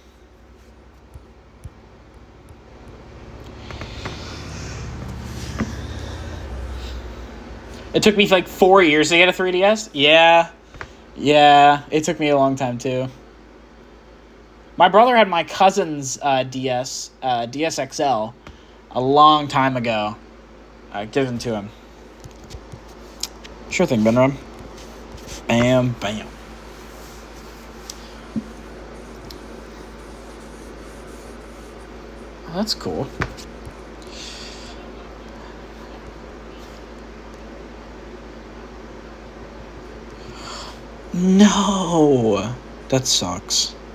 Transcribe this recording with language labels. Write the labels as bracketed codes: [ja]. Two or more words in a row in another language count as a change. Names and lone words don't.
[en] It took me like 4 years to get a 3DS. Yeah, it took me a long time too. My brother had my cousin's DS XL, a long time ago. I given to him. Sure thing, Benron. Bam, bam. Oh, that's cool. No, that sucks.